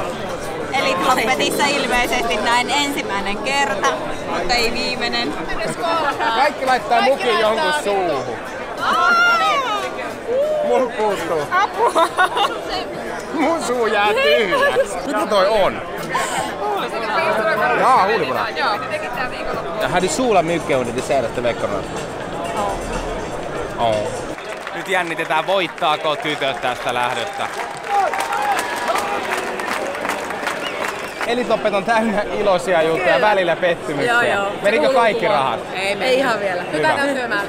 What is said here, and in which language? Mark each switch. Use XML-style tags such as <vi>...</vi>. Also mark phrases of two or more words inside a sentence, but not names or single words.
<fi>Elite Loppetissa ilmeisesti näin ensimmäinen kerta, mutta ei viimeinen. Kaikki laittaa mukin jonkun suuhun. Mun puuttuu. Apua! Mun suu jää tyhjäksi. Mitä toi on? Jaa, huulipuna. Joo, tekin tää viikonloppu.</fi> <sv>Jag hade solat mycket under de senaste veckorna. Oh.</sv> <fi>Nyt jännitetään, voittaako tytöt tästä lähdöstä. Elite Loppet on täynnä iloisia juttuja ja välillä pettymyksiä. Joo. Menikö kaikki rahat? Ei ihan vielä. Nyt käydään syömään.</fi>